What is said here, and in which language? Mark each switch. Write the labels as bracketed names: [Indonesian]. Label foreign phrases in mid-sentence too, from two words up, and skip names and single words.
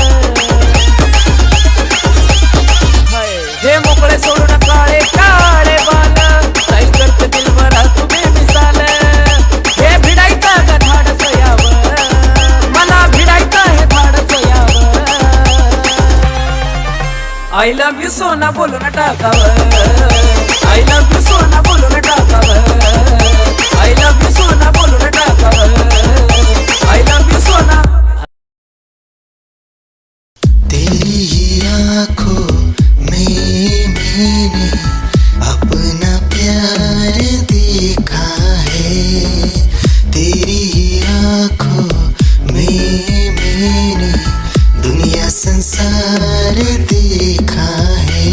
[Marathi] हे मोकळे सोडून काळे काळे बाल, काय करते दिल भरा तुम्ही मिसाल। हे भिडायचं ग धाडस यावं, मला भिडायचं हे धाडस यावं। [English] I love you [Marathi] सोना बोलू न टाकावं, [English] I love you [Marathi] सोना बोलू न टाकावं, [English] I love you [Marathi] सोना बोलू न टाकावं, [English] I love you [Marathi] सोना। [Hindi] तेरी ही आँखों में मैंने अपना प्यार देखा है, तेरी ही आँखों में मैंने दुनिया संसार देखा है।